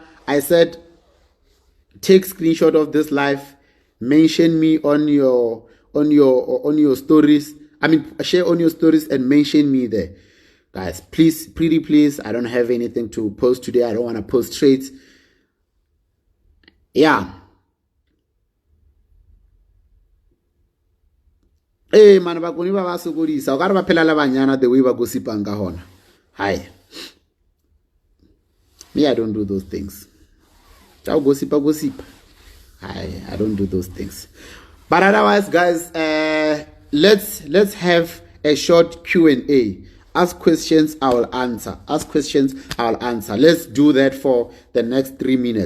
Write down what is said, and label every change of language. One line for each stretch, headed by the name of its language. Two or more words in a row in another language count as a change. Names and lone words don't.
English: I said, take screenshot of this live, mention me on your stories. Share on your stories and mention me there. Guys, please, pretty please. I don't have anything to post today. I don't want to post straight. Yeah. Hey man,
Southern Sotho: ba koni ba ba sokodisa. O ka re ba phela le banyana
English: the way
Southern Sotho: ba gossipang ka hona.
English: Hi. Me, I don't do those things. I gossip. I don't do those things. But otherwise, guys, let's have a short Q&A. Ask questions, I will answer. Let's do that for the next 3 minutes.